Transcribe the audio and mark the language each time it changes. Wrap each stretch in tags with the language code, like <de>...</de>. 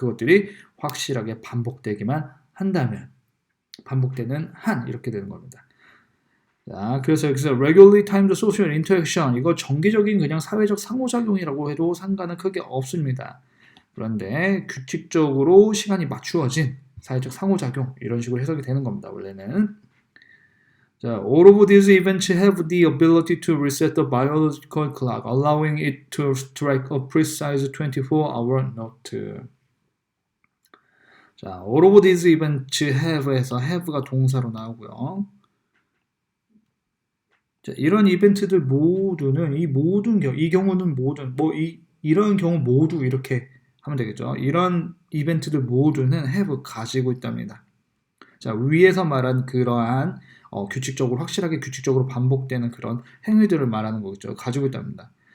<ko>그것들이 확실하게 반복되기만 한다면 반복되는 한 이렇게 되는 겁니다. 자, 그래서 여기서</ko> <en>regularly timed social interaction</en> <ko>이거 정기적인 그냥 사회적 상호작용이라고 해도 상관은 크게 없습니다. 그런데 규칙적으로 시간이 맞추어진 사회적 상호작용 이런 식으로 해석이 되는 겁니다.</ko> <en>원래는 자, all of these events have the ability to reset the biological clock, allowing it to strike a precise 24-hour note.</en> <ko>자,</ko> <en>all of these events have</en> <ko>에서 have가 동사로 나오고요. 자, 이런 이벤트들 모두는 이 경우는 모든 이런 경우 모두 이렇게 하면 되겠죠. 이런 이벤트들 모두는 have 가지고 있답니다. 자, 위에서 말한 그러한 확실하게 규칙적으로 반복되는 그런 행위들을 말하는 거겠죠. 가지고 있답니다.</ko>